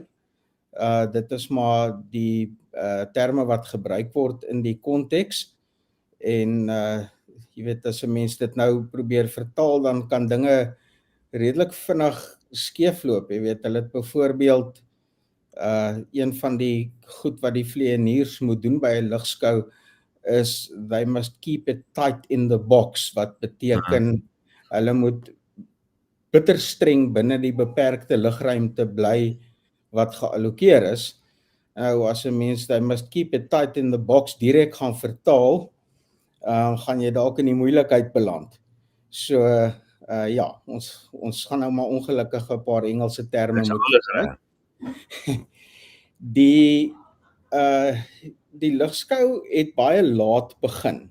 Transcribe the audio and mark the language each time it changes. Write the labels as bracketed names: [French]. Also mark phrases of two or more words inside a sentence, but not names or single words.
[Afrikaans] Dit is maar die terme wat gebruik word in die konteks en jy weet, as 'n mens dit nou probeer vertaal, dan kan dinge redelik vinnig skeefloop. Jy weet, hulle het byvoorbeeld een van die goed wat die vlieëniers moet doen by 'n ligskou is [English] they must keep it tight in the box, [Afrikaans] wat beteken hulle moet bitter streng binne die beperkte lugruimte bly wat geallokeer is. Nou as 'n mens [English] they must keep it tight in the box [Afrikaans] direk gaan vertaal, gaan jy dalk in die moeilikheid beland. So ja, ons gaan nou maar ongelukkig 'n paar Engelse terme moet gebruik. Die ligskou het baie laat begin.